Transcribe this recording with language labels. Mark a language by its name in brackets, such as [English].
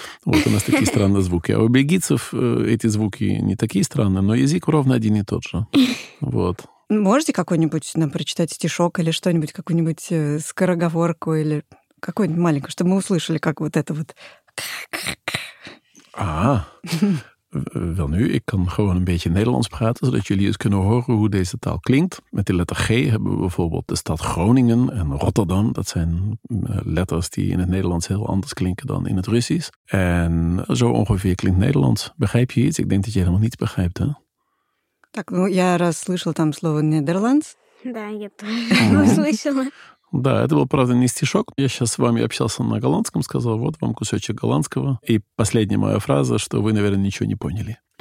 [Russian] Вот у нас такие странные звуки. А у бельгийцев эти звуки не такие странные, но язык ровно один и тот же. Вот. Можете какой-нибудь нам прочитать стишок или что-нибудь, какую-нибудь скороговорку или какую-нибудь маленькую, чтобы мы услышали, как вот это вот... [Dutch] Wel nu, ik kan gewoon een beetje Nederlands praten, zodat jullie eens kunnen horen hoe deze taal klinkt. Met de letter G hebben we bijvoorbeeld de stad Groningen en Rotterdam. Dat zijn letters die in het Nederlands heel anders klinken dan in het Russisch. En zo ongeveer klinkt Nederlands. Begrijp je iets? Ik denk dat je helemaal niets begrijpt, hè? [Russian] Так, ну, я раз слышала там слово Нидерландс. Да, я тоже услышала. Да, это был, правда, не стишок. Я сейчас с вами общался на голландском, сказал, вот вам кусочек голландского. И последняя моя фраза, что вы, наверное, ничего не поняли.